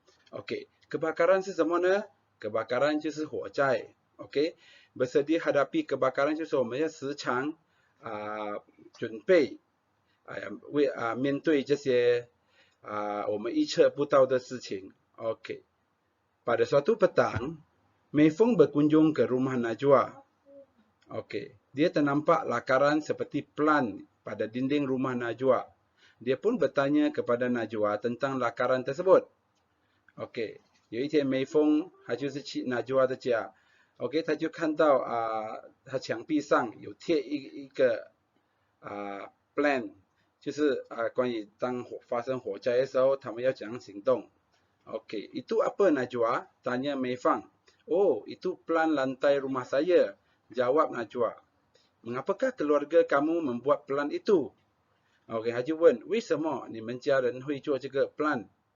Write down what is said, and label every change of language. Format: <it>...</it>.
<zh>OK， kebakaran 是什么呢？kebakaran 就是火灾。 OK，</zh> <ms>bersedia hadapi kebakaran</ms> <zh>就是我们要时常准备面对这些我们预测不到的事情。</zh> <ms>OK， pada suatu petang, Mei Feng berkunjung ke rumah Najwa. Okey, dia ternampak lakaran seperti pelan pada dinding rumah Najwa. Dia pun bertanya kepada Najwa tentang lakaran tersebut.</ms> <zh>Okey， 有一天梅峰他就是去Najwa的家。 OK， 他就看到他墙壁上有贴一个plan， 就是关于当发生火灾的时候，他们要怎样行动。</zh> <ms>OK， itu apa Najwa? Tanya Mei Feng. Oh, itu plan lantai rumah saya. Jawab Najwa. Mengapakah keluarga kamu membuat plan itu?</ms> <zh>OK， 他就问为什么你们家人会做这个 plan？</zh>